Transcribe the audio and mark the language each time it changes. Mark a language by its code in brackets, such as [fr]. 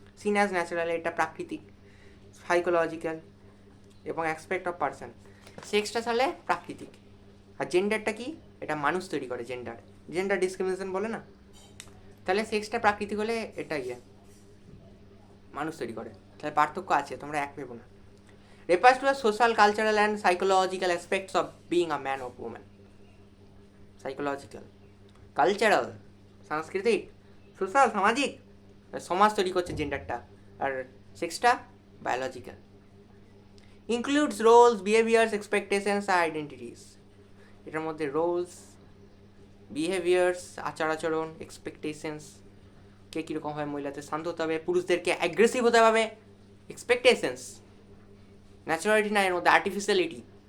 [en] seen as natural, [bn] এটা প্রাকৃতিক, [en] Psychological এবং aspect of person. [bn] সেক্সটা তাহলে প্রাকৃতিক, আর জেন্ডারটা কি, এটা মানুষ তৈরি করে। জেন্ডার জেন্ডার ডিসক্রিমিনেশন বলে না, তাহলে সেক্সটা প্রাকৃতিক হলে এটা মানুষ তৈরি করে। তাহলে পার্থক্য আছে, তোমরা এক ভেবো না। [en] refers to the social, cultural and psychological aspects of being a man or woman. [bn] Psychological, cultural, সাংস্কৃতিক, সোশ্যাল, সামাজিক, সমাজ তৈরি করছে জেন্ডারটা। আর সেক্সটা biological. [en] includes roles, behaviours, expectations [bn] আর আইডেন্টিটিস। এটার মধ্যে রোলস, বিহেভিয়ার্স, আচার আচরণ, এক্সপেকটেশনস, কে কীরকম হয়, মহিলাদের শান্ত হতে হবে, পুরুষদেরকে অ্যাগ্রেসিভ হতে হবে, এক্সপেকটেশনস, ন্যাচারালিটি না, এর মধ্যে আর্টিফিশিয়ালিটি।